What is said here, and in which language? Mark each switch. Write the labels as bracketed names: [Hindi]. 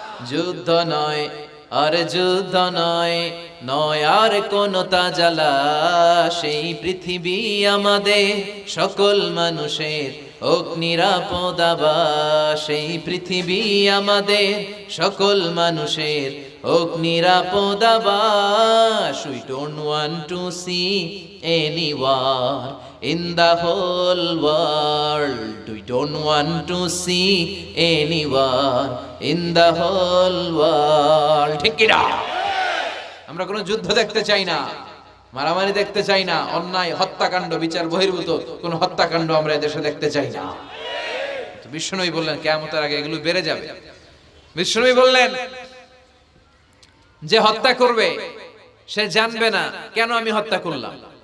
[Bangla] যুদ্ধ নয় আর যুদ্ধ নয়, নয় আর কোন তাজালা, সেই পৃথিবী আমাদের সকল মানুষের হোক নিরাপদ আবাস, সেই পৃথিবী আমাদের সকল মানুষের হোক নিরাপদ আবাস। [English] We don't want to see any war in the whole world. We don't want to see any war in the whole world. [Bangla] ঠিক কি না? আমরা কোনো যুদ্ধ দেখতে চাই না, মারামারি দেখতে চাই না, অন্যায় হত্যাকাণ্ড বিচার বহির্ভূত কোন হত্যাকাণ্ড আমরা দেশে দেখতে চাই না। তো বিশ্বনবী বললেন কিয়ামতের আগে এগুলো বেড়ে যাবে। বিশ্বনবী বললেন যে হত্যা করবে সে জানবে না কেন আমি হত্যা করলাম।